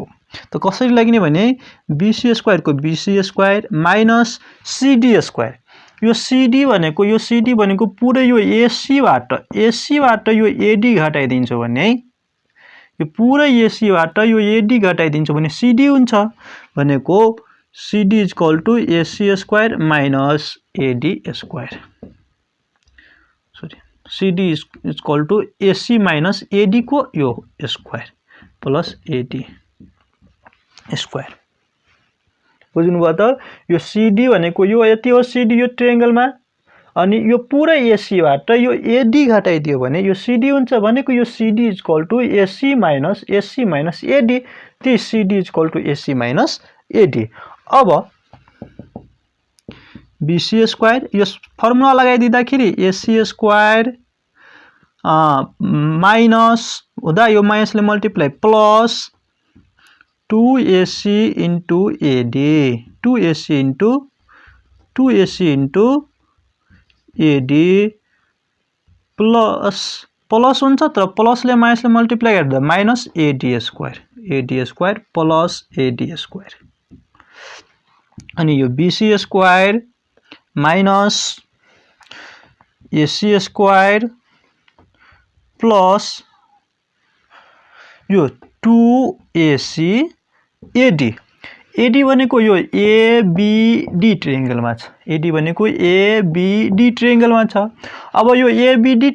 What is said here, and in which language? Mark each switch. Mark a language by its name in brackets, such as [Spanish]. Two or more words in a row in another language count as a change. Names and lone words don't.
[Nepali] त कसरी लाग्ने भने [English] BC square [Nepali] को [English] BC square minus CD square, [Nepali] यो सीडी भनेको पुरै यो एसी बाट यो एडी घटाइदिन्छु भने, यो पुरै एसी बाट यो एडी घटाइदिन्छु भने सीडी हुन्छ, भनेको [English] CD is equal to AC square minus AD square, CD is equal to AC minus AD [Nepali] को यो [English] square plus AD square. [Nepali] बुझ्नुभयो त? यो सीडी भनेको यो यति हो, सीडी यो ट्रायंगलमा, अनि यो पुरै एसी बाट यो एडी घटाइदियो भने यो सीडी हुन्छ, भनेको यो [English] CD is equal to AC minus AD, [Nepali] ती [English] CD is equal to AC minus AD. [Nepali] अब [English] BC square [Nepali] यो फर्मुला लगाइदिँदाखेरि [English] AC square minus [Nepali] हुँदा यो माइनसले [English] multiply plus 2ac into AD, 2ac into AD plus plus [Nepali] हुन्छ तर प्लसले माइनसले मल्टिप्लाई गर्दा [English] minus AD square plus AD square [Nepali] अनि यो [English] BC square minus AC square [Nepali] प्लस यो 2AC एडी एडी भनेको यो एबीडी ट्रायंगलमा छ एडी भनेको एबीडी ट्रायंगलमा छ अब यो एबीडी